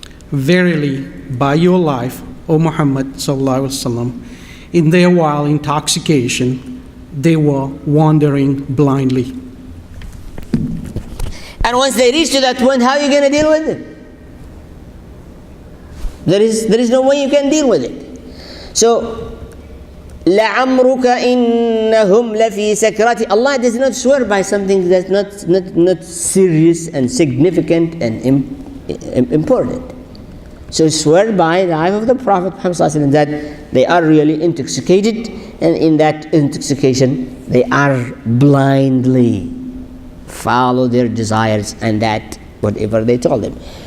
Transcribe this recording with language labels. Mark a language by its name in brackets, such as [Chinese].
[English] verily, by your life, O Muhammad sallallahu alaihi wasallam, in their wild intoxication, they were wandering blindly. And once they reach to that point, how are you going to deal with it? There is no way you can deal with it. So, [Arabic] لَعَمْرُكَ إِنَّهُمْ لَفِي سَكْرَةِ. [English] Allah does not swear by something that's not serious and significant and important. So swear by the life of the Prophet Muhammad that they are really intoxicated, and in that intoxication they are blindly follow their desires and that whatever they told them.